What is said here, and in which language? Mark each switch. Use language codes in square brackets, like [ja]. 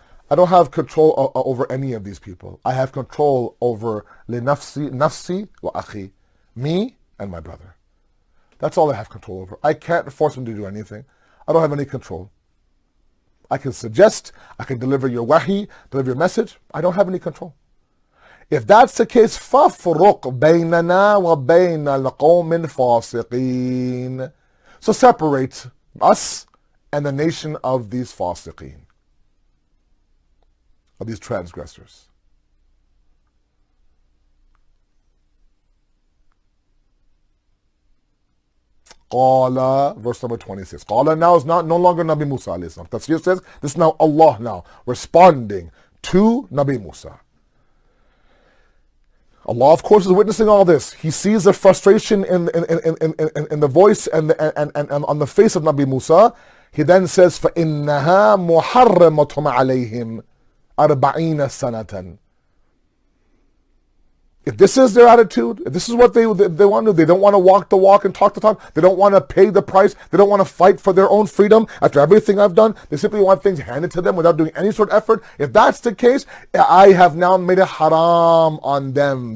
[en] I don't have control over any of these people. I have control over [ar] nafsi wa akhi, [en] me and my brother. That's all I have control over. I can't force him to do anything. I don't have any control. I can suggest, I can deliver your wahi, deliver your message. I don't have any control. If that's the case, [ar] فَفْرُقْ بَيْنَنَا وَبَيْنَ الْقَوْمِ الْفَاسِقِينَ. [en] So separate us and the nation of these fasiqeen, of these transgressors. Qala, verse number 26. Qala now is no longer Nabi Musa alayhi salam. Tafsir says this is now Allah now responding to Nabi Musa. Allah, of course, is witnessing all this. He sees the frustration in the voice and on the face of Nabi Musa. He then says, [ar] فَإِنَّهَا مُحَرَّمَةٌ عَلَيْهِمْ أَرْبَعِينَ سَنَةً. [en] If this is their attitude, if this is what they want to do, they don't want to walk the walk and talk the talk, they don't want to pay the price, they don't want to fight for their own freedom after everything I've done, they simply want things handed to them without doing any sort of effort. If that's the case, I have now made it haram on them.